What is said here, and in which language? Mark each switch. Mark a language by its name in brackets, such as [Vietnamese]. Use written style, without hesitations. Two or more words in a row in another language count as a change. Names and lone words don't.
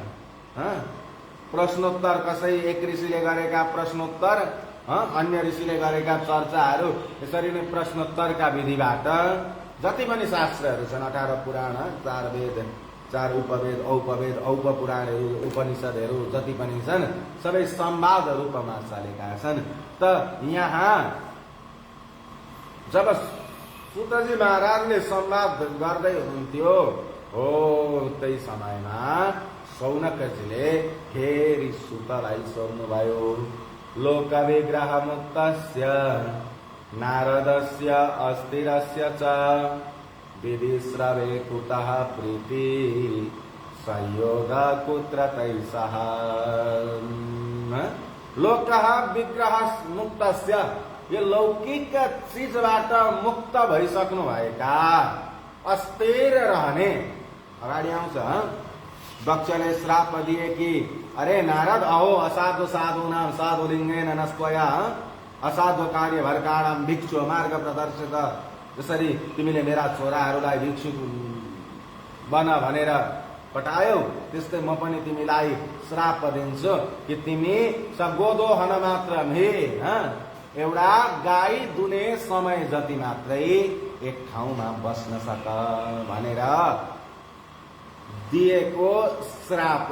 [Nepali] प्रश्नोत्तर, कसै एक ऋषिले गरेका प्रश्नोत्तर, अन्य ऋषिले गरेका चर्चाहरू, यसरी नै प्रश्नोत्तरका विधिबाट जति पनि शास्त्रहरू छन्, 18 पुराण, 4 वेद, 4 उपवेद, औपवेद, औपपुराणहरू, उपनिषदहरू जति पनि छन् सबै संवाद रूपमा चलेका छन्। त यहाँ जब सुतजी महाराजले संवाद गर्दै हुनुहुन्थ्यो हो, त्यही समयमा सौनकजीले फेरि सुतलाई सोध्नुभयो, [Sanskrit] लोकविग्रह मुक्तस्य नारदस्य अस्थिरस्य च विधिश्रवे कुतः प्रीति संयोग कुत्र तैषः। लोकः विग्रह मुक्तस्य, [Nepali] यो लौकिक चीजबाट मुक्त भइसक्नु भएका, अस्थिर रहने, अगाडि आउँछ दक्षले श्राप दिए कि अरे नारद [Sanskrit] अहो असाधु साधूनाम साधुलिङ्गेन नस्त्वया असाधु कार्य भरकाणाम भिक्षु मार्ग प्रदर्शित। [Nepali] जसरी तिमीले मेरा छोराहरूलाई भिक्षु बन भनेर पटायौ, त्यस्तै म पनि तिमीलाई श्राप दिन्छु कि तिमी गोदो हन मात्र मे, एउटा गाई दुने समय जति मात्रै एक ठाउँमा बस्न सक भनेर दिएको श्राप।